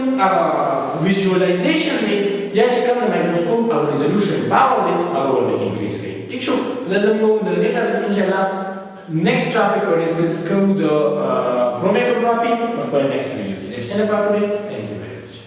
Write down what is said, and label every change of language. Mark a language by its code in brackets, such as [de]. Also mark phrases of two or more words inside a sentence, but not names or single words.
[ps] ویژوالایزیشن دی یا چې کوم د مایکروسکوپ او [en] resolution power [ps] دی هغه ورته انکریز کوي ٹھیک شو دا زموږ د دې ټاپک انشاءالله [en] next topic or discuss the chromatography of our next video. That's enough for today. Thank you very much.